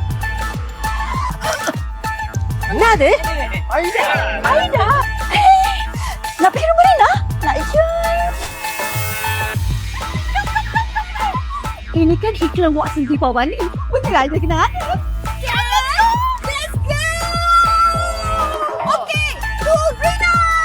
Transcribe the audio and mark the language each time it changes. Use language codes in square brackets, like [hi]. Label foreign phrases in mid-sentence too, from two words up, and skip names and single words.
[ta] என்னது? ஐடா. நான் பேரு புரியல. ஐயோ. [ms] Ini kan iklan Watson Deepawali. Betul aja kena. [en] Let's go. Okay. Go Rina.